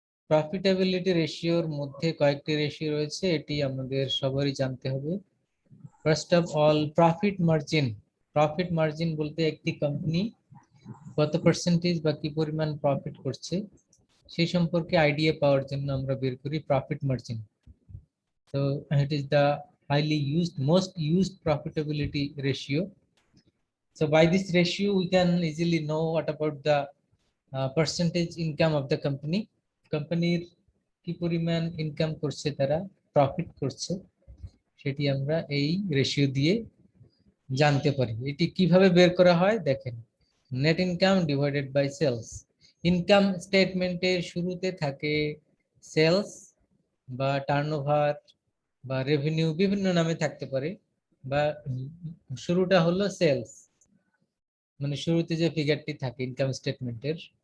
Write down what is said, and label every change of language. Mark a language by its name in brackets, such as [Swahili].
[Bangla] Profitability রেশিওর মধ্যে কয়েকটি ratio রয়েছে, এটি আমাদের সবারই জানতে হবে। First of all, profit margin. Profit margin বলতে একটি কোম্পানি কত পার্সেন্টেজ বা কি পরিমাণ প্রফিট করছে সেই সম্পর্কে আইডিয়া পাওয়ার জন্য আমরা বের করি profit margin. [English] So it is the highly used, most used profitability ratio. So by this ratio we can easily know what about the percentage income of the company. [Bangla] কোম্পানির কি পরিমাণ ইনকাম করছে, তারা প্রফিট করছে, সেটি আমরা এই রেশিও দিয়ে জানতে পারি। এটি কিভাবে বের করা হয় দেখেন, net income divided by sales. Income স্টেটমেন্টের শুরুতে থাকে সেলস বা টার্নওভার বা রেভিনিউ, বিভিন্ন নামে থাকতে পারে, বা শুরুটা হলো সেলস, মানে শুরুতে যে ফিগারটি থাকে ইনকাম স্টেটমেন্টের।